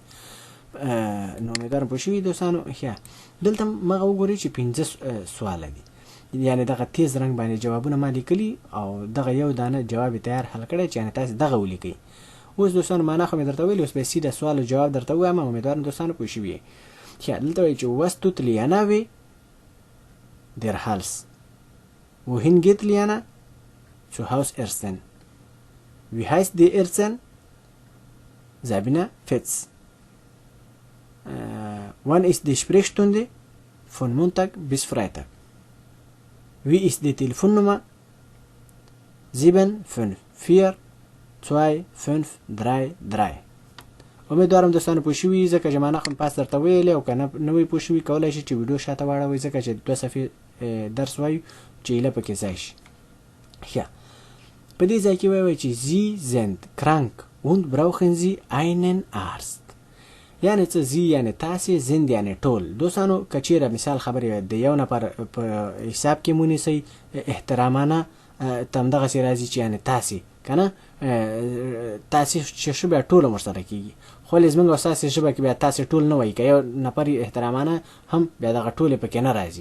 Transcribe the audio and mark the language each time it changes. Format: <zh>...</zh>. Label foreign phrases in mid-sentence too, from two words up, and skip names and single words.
<ps>نو امیدوارم پوه شوي دوستانو. ښه دلته مغه وګورئ چې 5 سواله دي یعنی دغه تیز رنګ باندې جوابونه ما لیکلي او دغه یو دانه جواب تیار حل کړی چې یعنی تاسو دغه ولیکئ. اوس دوستانو معنا خو مې درته ویل، اوس به سیده سوال او جواب درته وایم. امیدوارم دوستانو پوه شوي یې.</ps> <de>Ja,</de> <ps>دلته وایي چې</ps> <de>was tut Liana wie der Hals. Wohin geht Liana? Zu Haus Ersten. Wie heißt die Ersten? Sabina Fetz. Wann ist die Sprechstunde? Von Montag bis Freitag. Wie ist die Telefonnummer? 7542533.</de> <ps>امیدوارم دوستانو پوه شوي ځکه چې معنا خو پاس درته ویلې او که نه وی پوه شوي کولی شي چې ویډیو شاته واړوئ ځکه چې 2 صفحې درس وایو چې ایله پکې ځای شي. ښه په دې ځای کې وایي چې</ps> <de>Sie sind krank und brauchen sie einen Arzt.</de> <ps>یعنی څه زی یعنی تاسې زند یعنی ټول. دوستانو که چېرې مثال خبرې د یو نفر په حساب کې مونیسئ احترامانه همدغسې راځي چې یعنی تاسې که نه تاسې چې ښه بیا ټول ورسره کېږي. خو ولې زموږ اساسي ژبه کې بیا تاسې ټول نه وایي که یو نفر احترامانه هم بیا دغه ټولې پکې نه راځي.</ps>